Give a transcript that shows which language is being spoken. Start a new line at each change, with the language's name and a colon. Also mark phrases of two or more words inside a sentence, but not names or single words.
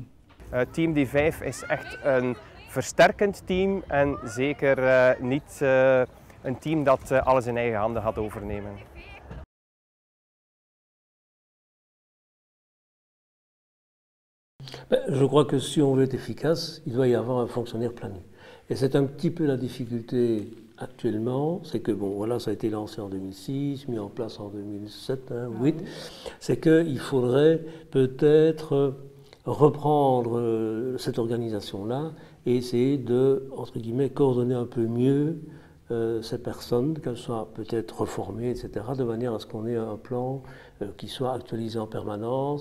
Dutch: Team D5 is echt een versterkend team en zeker niet een team dat alles in eigen handen gaat overnemen.
French: Je crois que si on veut être efficace, il doit y avoir un fonctionnaire planu. Et c'est un petit peu la difficulté actuellement, c'est que bon, voilà, ça a été lancé en 2006, mis en place en 2007, 2008, c'est qu'il faudrait peut-être reprendre cette organisation-là et essayer de, entre guillemets, coordonner un peu mieux ces personnes, qu'elles soient peut-être reformées, etc., de manière à ce qu'on ait un plan qui soit actualisé en permanence.